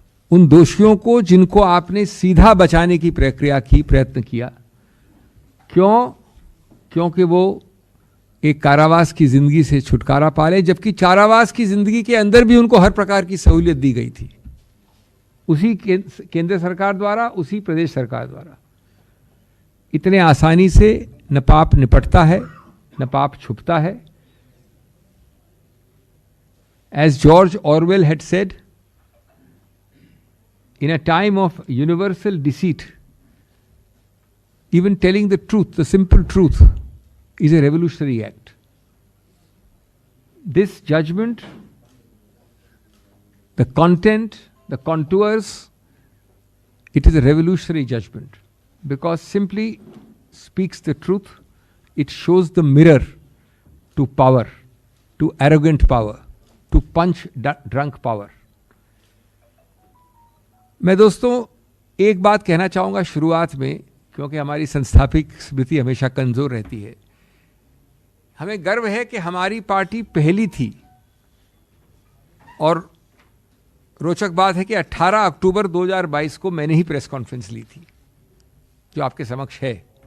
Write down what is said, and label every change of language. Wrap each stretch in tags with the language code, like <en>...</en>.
<hi>उन दोषियों को जिनको आपने सीधा बचाने की प्रक्रिया की, प्रयत्न किया, क्योंकि वो एक कारावास की जिंदगी से छुटकारा पा ले, जबकि कारावास की जिंदगी के अंदर भी उनको हर प्रकार की सहूलियत दी गई थी, उसी केंद्र सरकार द्वारा, उसी प्रदेश सरकार द्वारा। इतने आसानी से न पाप निपटता है, न पाप छुपता है।</hi> <en>As George Orwell had said, in a time of universal deceit, even telling the truth, the simple truth, is a revolutionary act. This judgment, the content, the contours, it is a revolutionary judgment because simply speaks the truth. It shows the mirror to power, to arrogant power, to punch drunk power.</en> <hi>मैं दोस्तों एक बात कहना चाहूँगा शुरुआत में, क्योंकि हमारी संस्थापिक स्मृति हमेशा कमज़ोर रहती है। हमें गर्व है कि हमारी पार्टी पहली थी, और रोचक बात है कि 18 अक्टूबर 2022 को मैंने ही प्रेस कॉन्फ्रेंस ली थी, जो आपके समक्ष है।</hi>